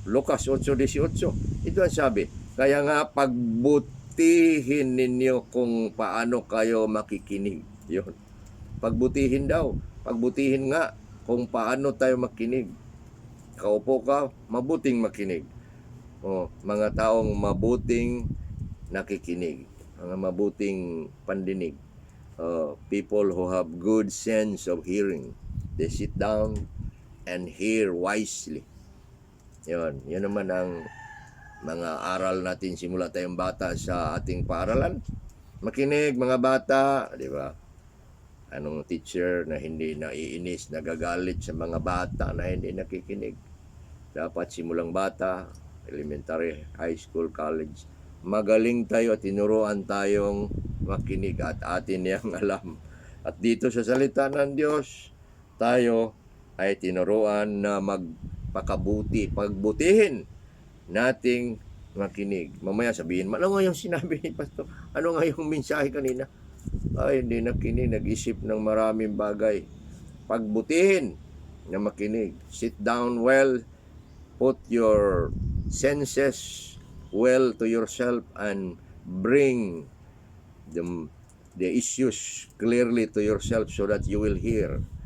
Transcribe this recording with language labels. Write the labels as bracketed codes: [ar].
[tl] Lucas 8:18. Ito ang sabi, kaya nga pagbutihin ninyo kung paano kayo makikinig. Yun. Pagbutihin daw. Pagbutihin nga kung paano tayo makinig. Kaupo ka, mabuting makinig. Mga taong mabuting nakikinig. Mga mabuting pandinig. [en] People who have good sense of hearing. They sit down and hear wisely. [tl] Yun naman ang mga aral natin simula tayong bata sa ating paaralan. Makinig mga bata, di ba? Anong teacher na hindi naiinis, nagagalit sa mga bata na hindi nakikinig? Dapat simulang bata, elementary, high school, college, magaling tayo at tinuruan tayong makinig at atin niyang alam. At dito sa salita ng Diyos, tayo ay tinuruan na magpakabuti, pagbutihin nating makinig. Mamaya sabihin, ano nga yung sinabi ni Pastor? Ano nga yung mensahe kanina? Ay, hindi nakinig, nag-isip ng maraming bagay. Pagbutihin na makinig. [en] Sit down well, put your senses well to yourself and bring the issues clearly to yourself so that you will hear.